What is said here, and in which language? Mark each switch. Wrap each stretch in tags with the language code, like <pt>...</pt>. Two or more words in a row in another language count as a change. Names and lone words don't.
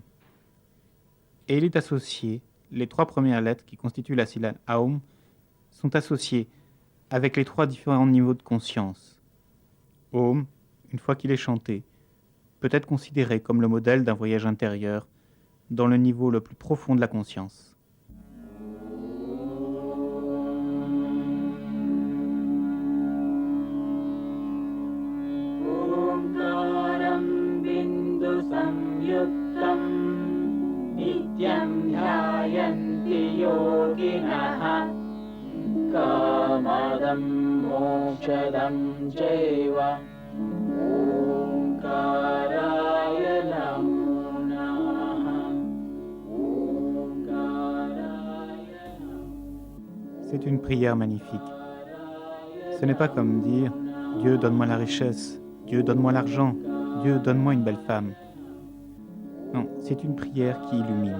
<fr>Et il est associé, les 3 premières lettres qui constituent la syllabe Aum sont associées avec les 3 différents niveaux de conscience. Om, une fois qu'il est chanté, peut être considéré comme le modèle d'un voyage intérieur dans le niveau le plus profond de la conscience.</fr> <sa>Nityam dhyayanti yoginah kamadam mokshadam jaiva omkaraya namo namaha omkaraya.</sa> <fr>C'est une prière magnifique. Ce n'est pas comme dire « Dieu, donne-moi la richesse, Dieu, donne-moi l'argent, Dieu, donne-moi une belle femme ». Non, c'est une prière qui illumine.</fr>